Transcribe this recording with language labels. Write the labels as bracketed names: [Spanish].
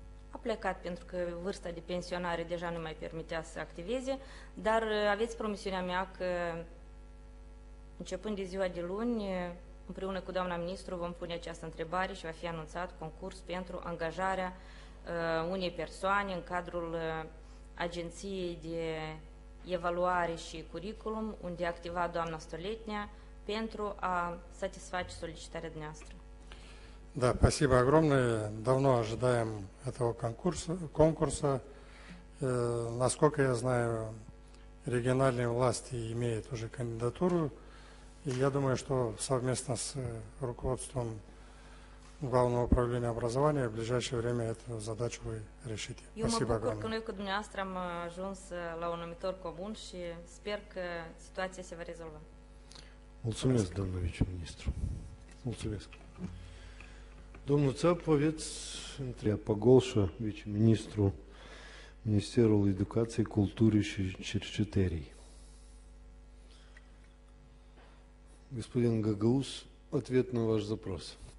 [Romanian] a plecat pentru că vârsta de pensionare deja nu mai permitea să activeze, dar aveți promisiunea mea că începând de ziua de luni, împreună cu doamna ministru vom pune această întrebare și va fi anunțat concurs pentru angajarea unei persoane în cadrul Agenției de Evaluare și Curriculum, unde activa doamna Stoletnia pentru a satisface solicitarea dumneavoastră. [Russian] Да, спасибо огромное. Давно ожидаем этого конкурса. Насколько я знаю, региональные власти имеют уже кандидатуру. И я думаю, что совместно с руководством Главного управления образования в ближайшее время эту задачу вы решите. [Romanian] Eu mă [Russian] Спасибо [Romanian] bucur că [Russian] огромное. [Romanian] noi cu dumneavoastră am ajuns la un numitor comun și sper că situația se va rezolva. Mulțumesc, doamna viceministru. Mulțumesc. Domnul Țapoveț, întreabă Pagolșa, viceministru Ministerul Educației, Culturii și Cercetării. [Russian] Господин Гагаус, ответ на ваш запрос.